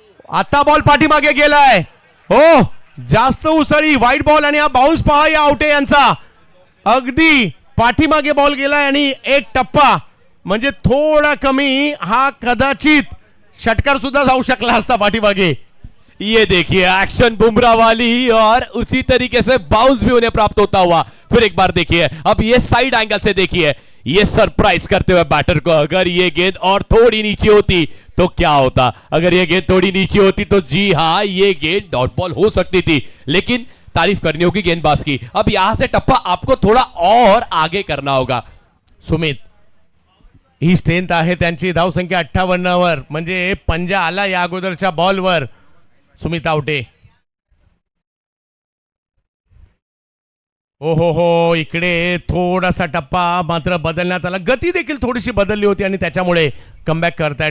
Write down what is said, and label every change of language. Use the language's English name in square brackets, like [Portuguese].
[Marathi] आता बॉल पाठीमागे गेलाय, हो जास्त उसळी, व्हाईट बॉल, आणि हा बाउन्स पहा या आवटे यांचा, अगदी पाठीमागे बॉल गेलाय, आणि एक टप्पा म्हणजे थोडा कमी, हा कदाचित षटकार सुद्धा जाऊ शकला असता पाठीमागे। [Hindi] ये देखिए एक्शन बुमराह वाली, और उसी तरीके से बाउंस भी उन्हें प्राप्त होता हुआ। फिर एक बार देखिए, अब ये साइड एंगल से देखिए, ये सरप्राइज करते हुए बैटर को। अगर ये गेंद और थोड़ी नीचे होती तो क्या होता, अगर ये गेंद थोड़ी नीचे होती तो जी हां, ये गेंद डॉट बॉल हो सकती थी, लेकिन तारीफ करनी होगी गेंदबाज की। अब यहां से टप्पा आपको थोड़ा और आगे करना होगा। [Marathi] सुमित ही स्ट्रेंथ आहे त्यांची। धावसंख्या 58 वर, म्हणजे पंजा आला या अगोदरच्या बॉलवर। सुमित आवटे, हो इकडे थोडासा टप्पा मात्र बदलण्यात आला, गती देखील थोडीशी बदलली होती, आणि त्याच्यामुळे कमबॅक करताय।